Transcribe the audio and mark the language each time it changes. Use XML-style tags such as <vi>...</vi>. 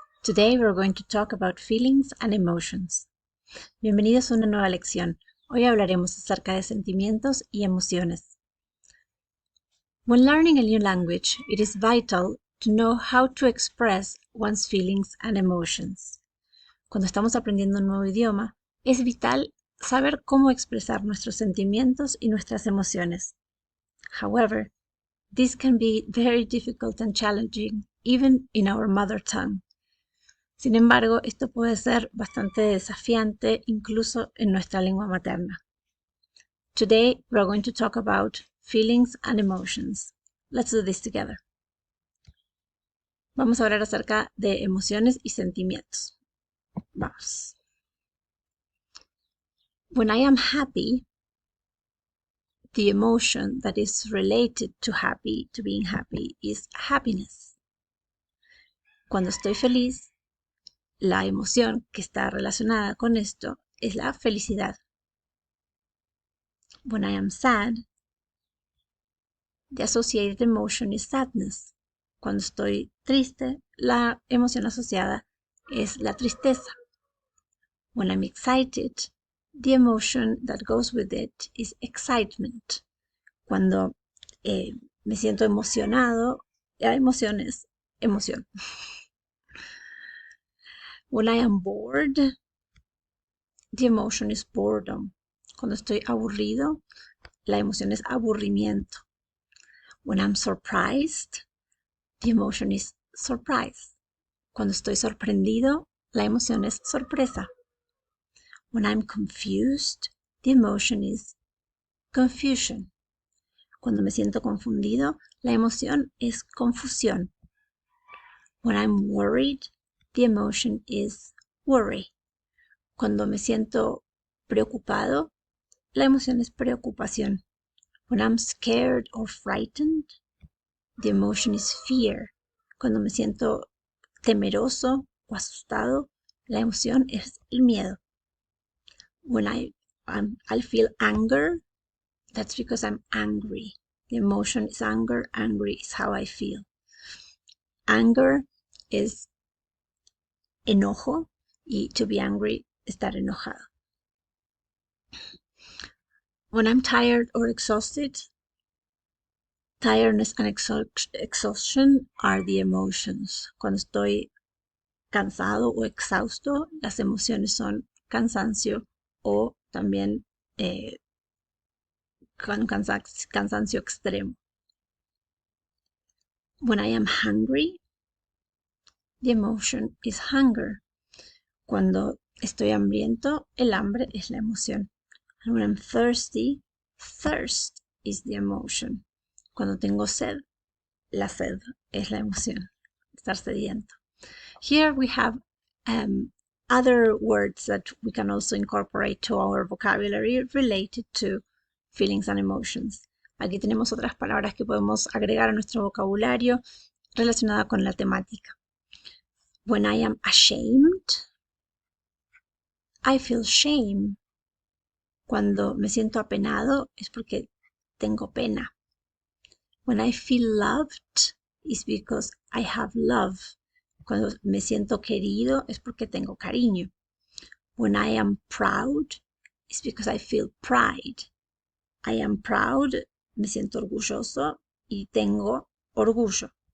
<en>Today we're going to talk about feelings and emotions.</en> <es>Bienvenidos a una nueva lección. Hoy hablaremos acerca de sentimientos y emociones.</es> <en>When learning a new language, it is vital to know how to express one's feelings and emotions.</en> <es>Cuando estamos aprendiendo un nuevo idioma, es vital saber cómo expresar nuestros sentimientos y nuestras emociones.</es> <en>However, this can be very difficult and challenging, even in our mother tongue.</en> <es>Sin embargo, esto puede ser bastante desafiante incluso en nuestra lengua materna.</es> <en>Today, we're going to talk about feelings and emotions. Let's do this together.</en> <es>Vamos a hablar acerca de emociones y sentimientos. Vamos.</es> <en>When I am happy, the emotion that is related to being happy, is happiness.</en> <es>Cuando estoy feliz, la emoción que está relacionada con esto es la felicidad.</es> <en>When I am sad, the associated emotion is sadness.</en> <es>Cuando estoy triste, la emoción asociada es la tristeza.</es> <en>When I'm excited, the emotion that goes with it is excitement.</en> <es>Cuando me siento emocionado, la emoción es emoción.</es> <en>When I am bored, the emotion is boredom.</en> <es>Cuando estoy aburrido, la emoción es aburrimiento.</es> <en>When I'm surprised, the emotion is surprise.</en> <es>Cuando estoy sorprendido, la emoción es sorpresa.</es> <en>When I'm confused, the emotion is confusion.</en> <es>Cuando me siento confundido, la emoción es confusión.</es> <en>When I'm worried, the emotion is worry.</en> <es>Cuando me siento preocupado, la emoción es preocupación.</es> <en>When I'm scared or frightened, the emotion is fear.</en> <es>Cuando me siento temeroso o asustado, la emoción es el miedo.</es> <en>When I feel anger, that's because I'm angry. The emotion is anger. Angry is how I feel. Anger</en> <es>es enojo</es> <en>y to be angry,</en> <es>estar enojado.</es> <en>When I'm tired or exhausted, tiredness and exhaustion are the emotions.</en> <es>Cuando estoy cansado o exhausto, las emociones son cansancio o también cansancio extremo.</es> <en>When I am hungry, the emotion is hunger.</en> <es>Cuando estoy hambriento, el hambre es la emoción.</es> <en>And when I'm thirsty, thirst is the emotion.</en> <es>Cuando tengo sed, la sed es la emoción. Estar sediento.</es> <en>Here we have other words that we can also incorporate to our vocabulary related to feelings and emotions.</en> <es>Aquí tenemos otras palabras que podemos agregar a nuestro vocabulario relacionada con la temática.</es> <en>When I am ashamed, I feel shame.</en> <es>Cuando me siento apenado es porque tengo pena.</es> <en>When I feel loved is because I have love.</en> <es>Cuando me siento querido es porque tengo cariño.</es> <en>When I am proud is because I feel pride. I am proud,</en> <es>me siento orgulloso y tengo orgullo.</es>